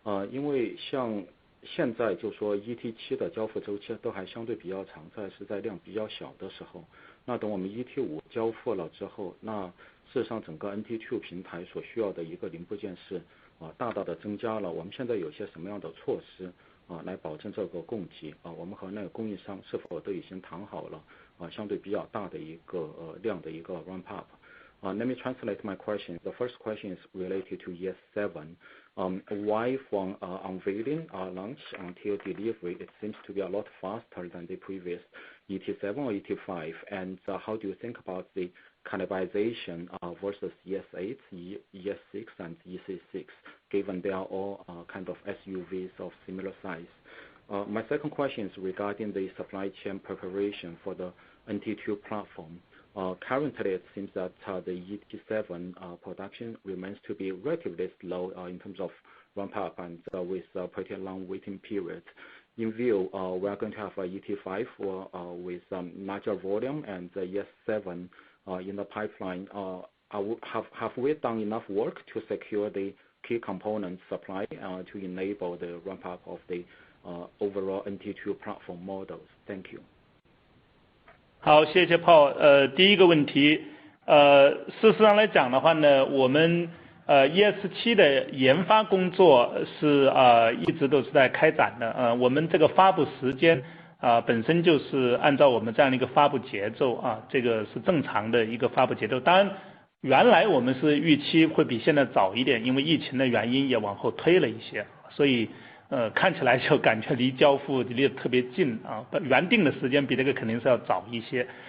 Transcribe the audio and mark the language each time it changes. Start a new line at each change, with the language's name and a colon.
Chinese: 因为像现在就说 ET7 的交付周期都还相对比较长，是在量比较小的时候，那等我们 ET5 交付了之后，那事实上整个 NT2 平台所需要的一个零部件是大大的增加了。我们现在有些什么样的措施来保证这个供给我们和那个供应商是否都已经谈好了相对比较大的一个量的一个
English: ramp up Let me translate my question. The first question is related to ES7. Why from unveiling launch until delivery it seems to be a lot faster than the previous ET7 or ET5, and how do you think about the cannibalization versus ES8, ES6 and EC6, given they are all kind of SUVs of similar size? My second question is regarding the supply chain preparation for the NT2 platform. Currently, it seems that the ET7 production remains to be relatively slow in terms of ramp up and with pretty long waiting periods. In view, we are going to have a ET5 with larger volume and the ES7 in the pipeline. Have we done enough work to secure the key component supply to enable the ramp up of the overall NT2 platform models? Thank you.
Chinese: 好，谢谢 Paul。第一个问题事实上来讲的话呢，我们ES7的研发工作是一直都是在开展的。我们这个发布时间本身就是按照我们这样的一个发布节奏这个是正常的一个发布节奏。当然，原来我们是预期会比现在早一点，因为疫情的原因也往后推了一些，所以看起来就感觉离交付离得特别近原定的时间比这个肯定是要早一些。